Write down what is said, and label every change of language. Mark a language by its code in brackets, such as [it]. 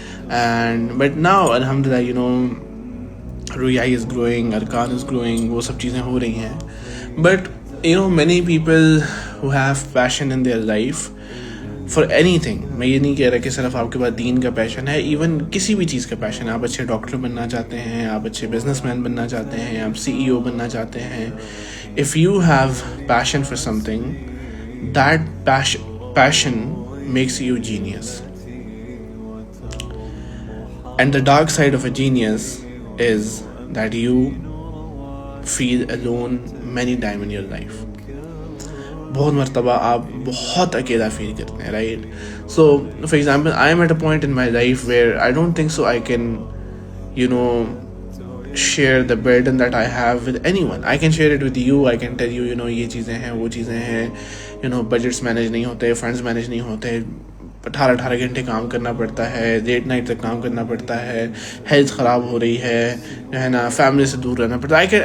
[ur] And but now الحمدللہ رویائی is growing, ارکان is growing, وہ سب چیزیں ہو رہی ہیں. But [en] many people who have passion in their life for anything, [ur] میں یہ نہیں کہہ رہا کہ صرف آپ کے پاس دین کا پیشن ہے, ایون کسی بھی چیز کا پیشن ہے. آپ اچھے ڈاکٹر بننا چاہتے ہیں, آپ اچھے بزنس مین بننا چاہتے ہیں, آپ CEO بننا چاہتے ہیں. [en] if you have passion for something, that passion makes you genius. And the dark side of a genius is that you feel alone many times in your life. [ur] بہت مرتبہ آپ بہت اکیلا فیل کرتے ہیں, [en] Right. So for example I am at a point in my life where I don't think so I can share the burden that I have with anyone. I can share it with you. I can tell you, [ur] یہ چیزیں ہیں, وہ چیزیں ہیں, budgets manage نہیں ہوتے, funds manage نہیں ہوتے, 18 گھنٹے کام کرنا پڑتا ہے, لیٹ نائٹ تک کام کرنا پڑتا ہے, ہیلتھ خراب ہو رہی ہے, جو ہے نا فیملی سے دور رہنا پڑتا ہے.